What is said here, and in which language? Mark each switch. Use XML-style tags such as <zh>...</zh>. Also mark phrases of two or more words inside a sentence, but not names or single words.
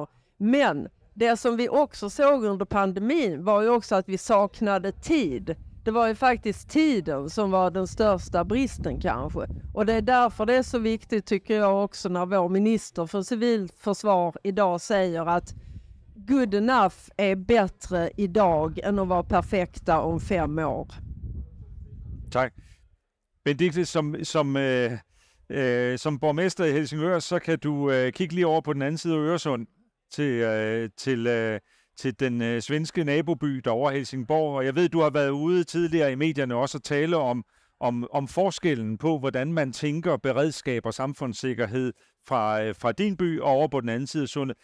<sv>Men det som vi också såg under pandemin var ju också att vi saknade tid. Det var ju faktiskt tiden som var den största bristen kanske. Och det är därför det är så viktigt tycker jag också när vår minister för civilförsvar idag säger att</sv> <en>good enough</en> <sv>är bättre idag än att vara perfekta om 5 år. Tack.</sv> <da>Benedikte, som borgmester i Helsingør, så kan du kigge lige over på den anden side af Øresund til den svenske naboby derovre Helsingborg. Og jeg ved, du har været ude tidligere i medierne også at tale om forskellen på, hvordan man tænker beredskab og samfundssikkerhed fra din by og over på den anden side af sundet.</da>